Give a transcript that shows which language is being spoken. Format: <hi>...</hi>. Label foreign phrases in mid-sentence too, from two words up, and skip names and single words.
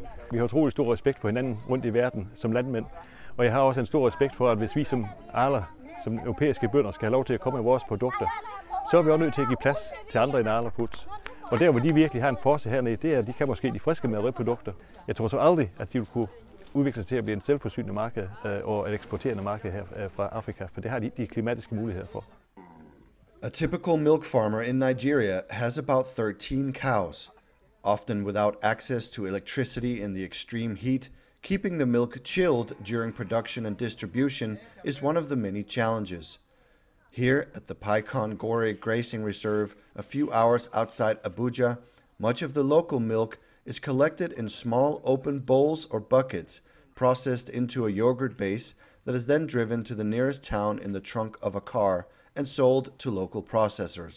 <da>Vi har utrolig stor respekt for hinanden rundt i verden som landmænd. Og jeg har også en stor respekt for, at hvis vi som Arla, som europæiske bønder, skal have lov til at komme med vores produkter, så er vi også nødt til at give plads til andre end Arla Foods. Og der, hvor de virkelig har en force hernede, det er, at de kan måske de friske mejeriprodukter. Jeg tror så aldrig, at de vil kunne udvikle sig til at blive en selvforsynende marked og et eksporterende marked her fra Afrika, for det har de klimatiske muligheder for.</da> <en>A typical milk farmer in Nigeria has about 13 cows. Often without access to electricity in the extreme heat, keeping the milk chilled during production and distribution is one of the many challenges. Here at the Paikon Gore Grazing Reserve, a few hours outside Abuja, much of the local milk is collected in small open bowls or buckets, processed into a yogurt base that is then driven to the nearest town in the trunk of a car and sold to local processors.</en>